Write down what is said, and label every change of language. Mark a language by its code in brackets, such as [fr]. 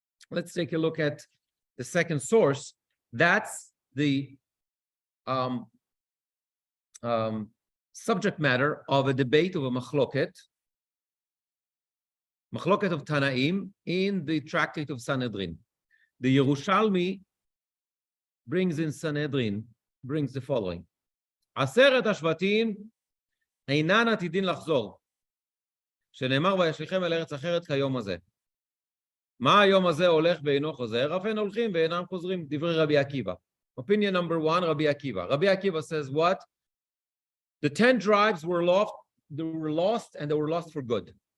[en] Let's take a look at the second source. That's the subject matter of a debate of a machloket of Tanaim in the tractate of Sanhedrin. The Yerushalmi brings in Sanhedrin, brings the following. [he] עשרת השבטים אינן עתידין לחזור, שנאמר וישליכם אל ארץ אחרת כיום הזה. מה היום הזה הולך ואינו חוזר? אף הם הולכים ואינם חוזרים, דברי רבי עקיבא. [en] Opinion number one, Rabbi Akiva. Rabbi Akiva says what? The 10 tribes were lost, and they were lost for good.